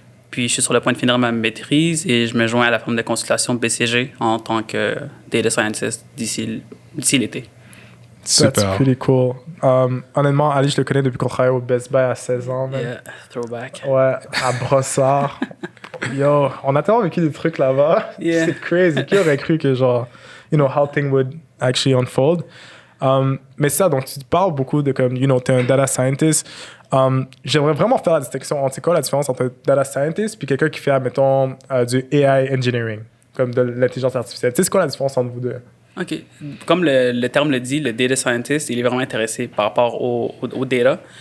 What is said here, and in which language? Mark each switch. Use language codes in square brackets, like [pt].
[fr] Puis, je suis sur le point de finir ma maîtrise et je me joins à la firme de consultation BCG en tant que data scientist d'ici l'été. Super. [en] That's pretty cool. [fr] Honnêtement, Ali, je le connais depuis qu'on travaille au Best Buy à 16 ans. [en] Man. Yeah, throwback. [fr] Ouais, à Brossard. Yo, on a tellement vécu des trucs là-bas. [en] Yeah. [fr] C'est crazy. Qui aurait cru que genre, [en] you know, how things would actually unfold. [fr] Mais ça, donc tu parles beaucoup de comme, [en] you know, [fr] t'es un data scientist. J'aimerais vraiment faire la distinction entre c'est quoi la différence entre un data scientist puis quelqu'un qui fait, admettons, du AI engineering, comme de l'intelligence artificielle. Tu sais, c'est quoi la différence entre vous deux? OK. Comme le terme le dit, le data scientist, il est vraiment intéressé par rapport au data.